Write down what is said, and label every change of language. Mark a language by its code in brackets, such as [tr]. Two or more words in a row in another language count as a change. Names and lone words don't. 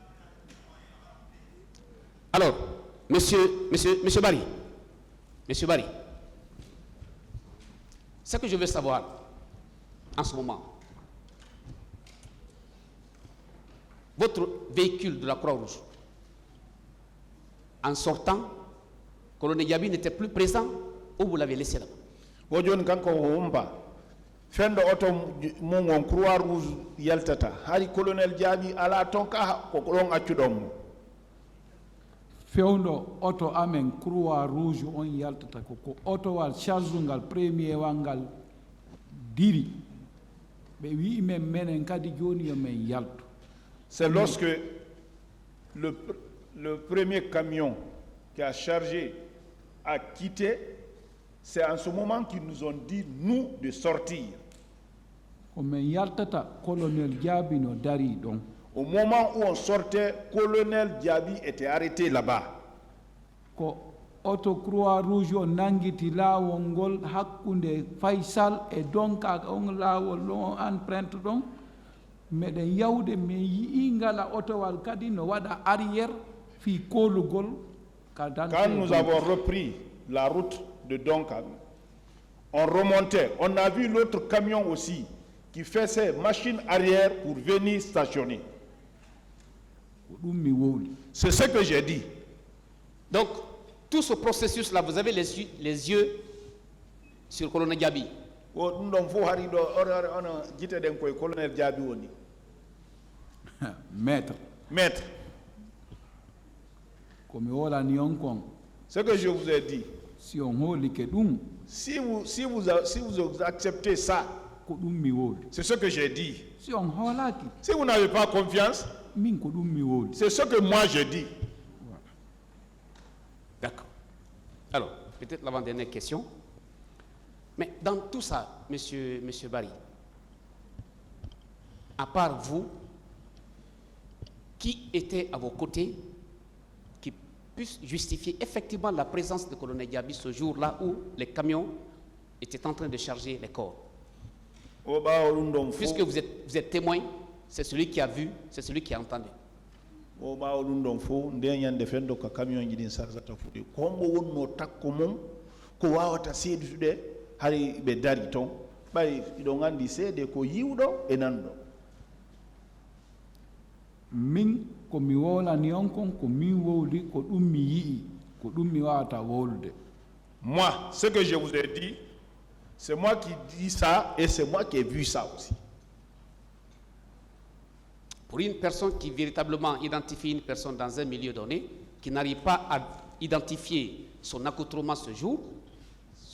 [fr] Alors, Monsieur Barry, ce que je veux savoir en ce moment, votre véhicule de la Croix-Rouge, en sortant, colonel Diaby n'était plus présent ou vous l'avez laissé là-bas? [ff] Wojon kanko humpa fendo oto mum on Croix Rouge yaltata hari colonel Diaby ala tonka ko ɗon accuɗon mo fewndo oto amen Croix Rouge on yaltata ko otowal charge ngal premier wangal diri ɓe wi men menen kadi joni yo men yaltu. [fr] c'est lorsque le premier camion qui a chargé a quitté, c'est en ce moment qu'ils nous ont dit nous de sortir. [ff] ko men yaltata colonel Diaby no dari ɗon. [fr] Au moment où on sortait, colonel Diaby était arrêté là-bas. [ff] ko oto Croix Rouge o nangiti laawol ngol hakkunde Faysal e Donka on laawol ɗon empreinte ɗon meɗen yawde min yii ngala otowal kadi no waɗa arrière fi kolugol ka dante [fr] Quand nous avons repris la route de Donka, on remontait. On a vu l'autre camion aussi qui fait ses machines arrière pour venir stationner. [ff] ko ɗum mi wowli. [fr] C'est ce que j'ai dit. Donc, tout ce processus-là, vous avez les yeux sur le colonel Diaby. [ff] O ɗum ɗon fof hari ɗo ono jite ɗen koye colonel Diaby woni. [fr] maître Maître, [ff] komi wolani on kon [fr] Ce que je vous ai dit, [ff] si on holi ke ɗum [fr] si vous acceptez ça, [ff] ko ɗum mi woodi, [fr] c'est ce que j'ai dit. [ff] si on hoolaki [fr] Si vous n'avez pas confiance, [ff] min ko ɗum mi woodi. [fr] c'est ce que moi je dis. D'accord. Alors, peut-être l'avant-dernière question. Mais dans tout ça, monsieur Barry, à part vous, qui était à vos côtés, qui puisse justifier effectivement la présence du colonel Diaby ce jour-là où les camions étaient en train de charger les corps? Puisque vous êtes témoin, c'est celui qui a vu, c'est celui qui a entendu. [ff] O ɓaawa ɗum ɗon fof nden ñande fenndo ko camion ji ɗin sarsata fuɗi kombo wonno takko mum ko wawata seedutude hay ɓe dari toon ɓay iɗon anndi seede ko yiwɗo e nanɗo. Min ko mi wolani on kon ko min wowli ko ɗum mi yi'i ko ɗum mi wawata wolude. [fr] Moi, ce que je vous ai dit, c'est moi qui dis ça et c'est moi qui ai vu ça aussi. Pour une personne qui véritablement identifie une personne dans un milieu donné, qui n'arrive pas à identifier son accoutrement ce jour, cela laisse à désirer.